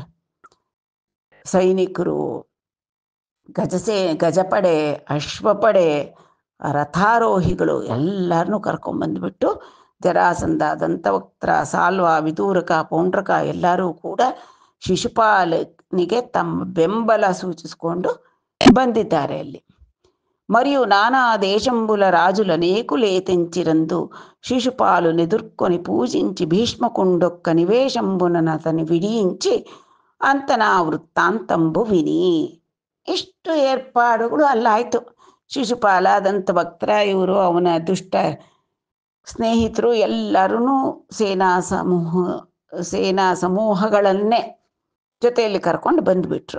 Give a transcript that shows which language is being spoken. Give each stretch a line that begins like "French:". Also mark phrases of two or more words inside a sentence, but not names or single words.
Kannada: ಸೈನಿಕರು, ಗಜಪಡೆ, ಅಶ್ವಪಡೆ, ರಥಾರೋಹಿಗಳು ಎಲ್ಲರನ್ನೂ ಕರ್ಕೊಂಬಂದ್ಬಿಟ್ಟು ಜರಾಸಂಧ, ದಂತವಕ್ತ್ರ, ಸಾಲ್ವ, ವಿದೂರಕ, ಪೌಂಡ್ರಕ ಎಲ್ಲರೂ ಕೂಡ ಶಿಶುಪಾಲನಿಗೆ ತಮ್ಮ ಬೆಂಬಲ ಸೂಚಿಸಿಕೊಂಡು ಬಂದಿದ್ದಾರೆ.
Telugu: ಅಲ್ಲಿ మరియు నానా దేశంబుల రాజులనేకులే తెంచిరందు శిశుపాలు నెదుర్కొని పూజించి భీష్మకుండొక్క నివేశంబుననతని విడియించి అంతనా వృత్తాంతంబు విని.
Kannada: ಇಷ್ಟು ಏರ್ಪಾಡುಗಳು ಅಲ್ಲಾಯಿತು. ಶಿಶುಪಾಲ, ದಂತಭಕ್ತರ, ಇವರು ಅವನ ದುಷ್ಟ ಸ್ನೇಹಿತರು ಎಲ್ಲರೂ ಸೇನಾ ಸಮೂಹಗಳನ್ನೇ ಜೊತೆಯಲ್ಲಿ ಕರ್ಕೊಂಡು ಬಂದುಬಿಟ್ರು.